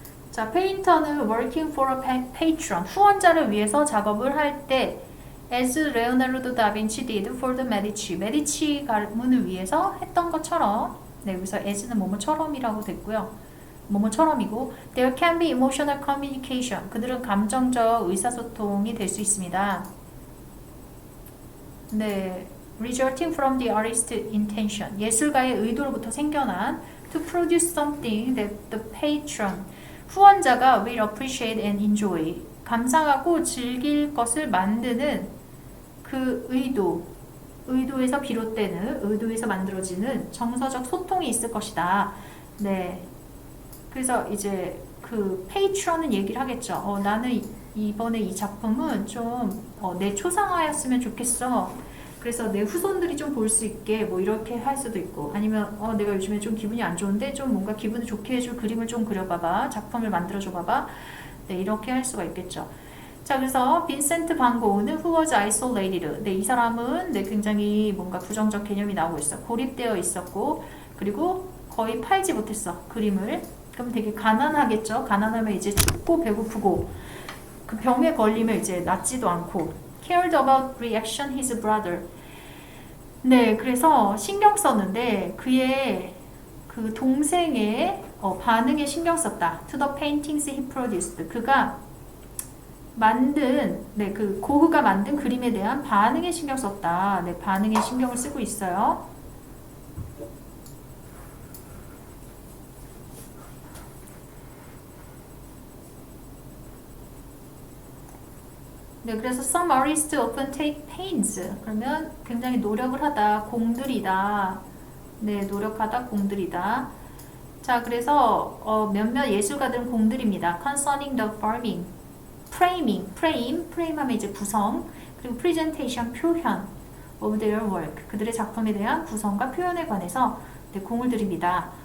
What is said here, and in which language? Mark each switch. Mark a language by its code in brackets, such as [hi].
[ko] 자, 페인터는 [en] working for a patron, [ko] 후원자를 위해서 작업을 할 때 [en] as Leonardo da Vinci did for the [ko] 메디치 가문을 위해서 했던 것처럼, 네, 여기서 as는 뭐뭐처럼이라고 됐고요. 뭐뭐처럼이고, [en] there can be emotional communication. [ko] 그들은 감정적 의사소통이 될 수 있습니다. [en] 네, resulting from the artist's intention. [ko] 예술가의 의도로부터 생겨난 [en] to produce something that the patron, [ko] 후원자가 [en] will appreciate and enjoy. [ko] 감상하고 즐길 것을 만드는 그 의도에서 비롯되는, 의도에서 만들어지는 정서적 소통이 있을 것이다. 네. 그래서 이제 그 페이트런은 얘기를 하겠죠. 나는 이번에 이 작품은 좀 내 초상화였으면 좋겠어. 그래서 내 후손들이 좀 볼 수 있게 뭐 이렇게 할 수도 있고, 아니면 내가 요즘에 좀 기분이 안 좋은데 좀 뭔가 기분을 좋게 해줄 그림을 좀 그려봐봐. 작품을 만들어줘 봐봐. 네, 이렇게 할 수가 있겠죠. 자, 그래서 빈센트 반 고흐는 [en] who was isolated. [ko] 네, 이 사람은 굉장히 뭔가 부정적 개념이 나오고 있어. 고립되어 있었고, 그리고 거의 팔지 못했어, 그림을. 그럼 되게 가난하겠죠. 가난하면 이제 춥고 배고프고, 그 병에 걸리면 이제 낫지도 않고. [en] cared about reaction his brother. [ko] 네, 그래서 신경 썼는데 그의 그 동생의 반응에 신경 썼다. [en] to the paintings he produced. [ko] 그가 만든, 그 고흐가 만든 그림에 대한 반응에 신경 썼다. 네, 반응에 신경을 쓰고 있어요. 네, 그래서 [en] some artists often take pains. [ko] 그러면 굉장히 노력을 하다, 공들이다. 네, 노력하다, 공들이다. 자, 그래서 몇몇 예술가들은 공들입니다. [en] concerning the framing, [ko] 프레임하면 이제 구성, 그리고 presentation, 표현 [en] of their work, [ko] 그들의 작품에 대한 구성과 표현에 관해서 공을 들입니다.